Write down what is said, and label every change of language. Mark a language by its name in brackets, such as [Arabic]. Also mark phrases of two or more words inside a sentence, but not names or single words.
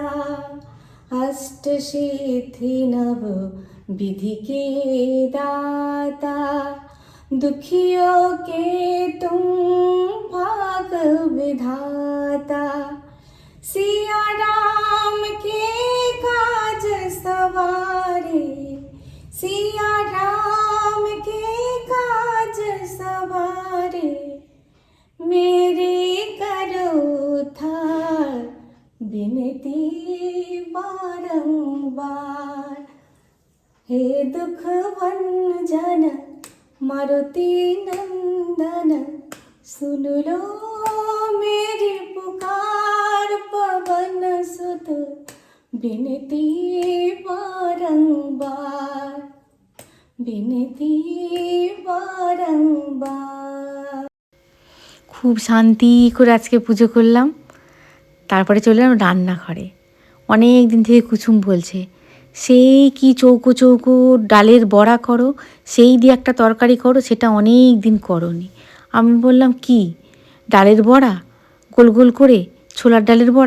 [Hindi] अष्ट सिद्धि नव विधि के दाता, दुखियों के तुम भाग विधाता। सिया राम के काज सवारे, सिया राम के काज सवारे, मेरी करो थार बिनती बारंबार। हे दुख भंजन मारुति नंदन, सुन लो मेरी पुकार पवन सुत, बिनती बारंबार, बिनती बारंबार। [Bangla] খুব শান্তি করে আজকে পুজো করলাম। তারপরে চলে এলাম রান্নাঘরে। অনেক দিন থেকে কুসুম বলছে, সেই কি চৌকো চৌকো ডালের বড়া করো, সেই দিয়ে একটা তরকারি করো, সেটা অনেক দিন করোনি। আমি বললাম কি ডালের বড়া, গোল গোল করে ছোলার ডালের বড়া?